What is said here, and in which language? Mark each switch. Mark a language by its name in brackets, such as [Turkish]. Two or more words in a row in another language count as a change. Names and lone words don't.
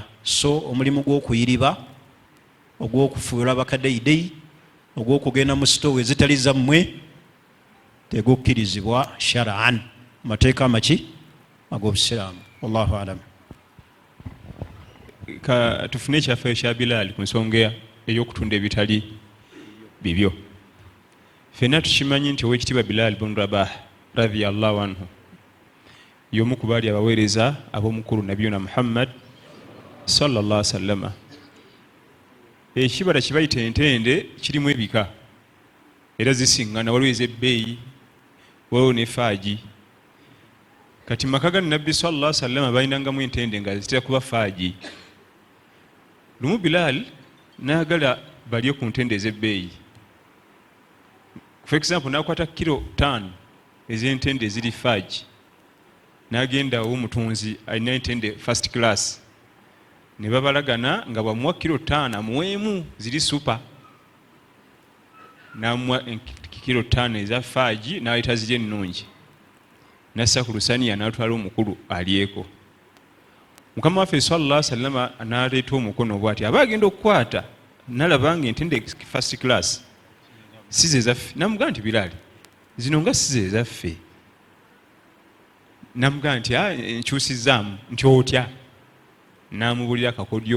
[Ganda] So omulimu gw'okuyiriba, ogw'okufuula bakadeyideyi, ogw'okugenda mu sitoowa ezitali zammwe tegukkirizibwa shar'an, mateeka amaki ag'obusiraamu. [Arabic] والله أعلم. [Ganda] Ka tufune ekyafaayo kya Bilaali ku nsonga ey'okutunda ebitali bibyo. Ffenna tukimanyi nti ow'ekitiibwa Bilaali bun Rabah [Arabic] رضي الله عنه [Ganda] y'omu ku baali abaweereza ab'omukulu nabiyuna Muhammad [Arabic] صلى الله عليه وسلم. [Ganda] Ekibala kye bayita entende kirimu ebika era zisiŋŋana, waliwo ez'ebbeeyi, waliwo ne faaji. Kati maka ga Nabbi [Arabic] صلى الله عليه وسلم [Ganda] balinangamu entende nga zitera kuba faaji. Lumu Bilaal n'agala balye ku ntende ez'ebbeeyi. [English] For example, [Ganda] n'akwata kilo 5 ez'entende eziri faaji, n'agenda ow'omutunzi alina entende [English] first class, [Ganda] ne babalagana nga bamuwa kilo 5 amuweemu ziri super, n'amuwa kilo 5 eza faaji n'ayita ziri ennungi, n'assa ku lusaniya n'atwala omukulu alyeko. Mukama waffe [Arabic] صلى الله عليه وسلم [Ganda] n'aleeta omukono bw'ati, aba agenda okukwata n'alaba nga entende [English] first class [Ganda] si ze zaffe. N'amugamba nti Bilaali, zino nga si ze zaffe. N'amugamba nti nkyusizzaamu nti otya. N'amubulira akakodyo.